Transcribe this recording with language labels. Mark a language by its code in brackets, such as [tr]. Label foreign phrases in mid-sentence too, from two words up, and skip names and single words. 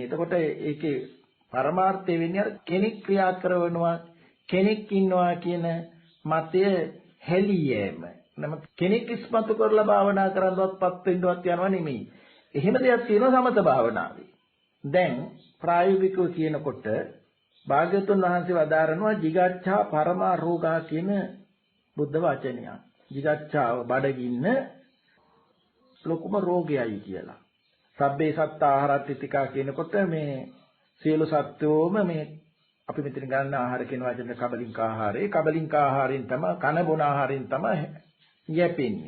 [si] එතකොට ඒකේ පරමාර්ථය වෙන්නේ කෙනෙක් ක්‍රියා කරනවා කෙනෙක් ඉන්නවා කියන මතය හෙළියෑම. නමුත් කෙනෙක් ඉස්මතු කරලා භාවනා කරනවත්පත් වෙන්නවත් යනවා නෙමෙයි. එහෙම දෙයක් තියෙනවා සමත භාවනාවේ. දැන් ප්‍රායෝගිකව කියනකොට භාග්‍යවතුන් වහන්සේ වදාරනවා [pi] jigacchā parama rogā [si] කියන බුද්ධ වචනය. jigacchāව බඩගින්න ලොකුම රෝගයයි කියලා. [pi] සබ්බේ සත්තාහාරත්තිතිකා [si] කියනකොට මේ සියලු සත්වෝම මේ අපි මෙතන ගන්න ආහාර කියන වචනේ කබලින්ක ආහාරේ. කබලින්ක ආහාරයෙන් තමයි කන බොන ආහාරයෙන් තමයි යැපෙන්නේ.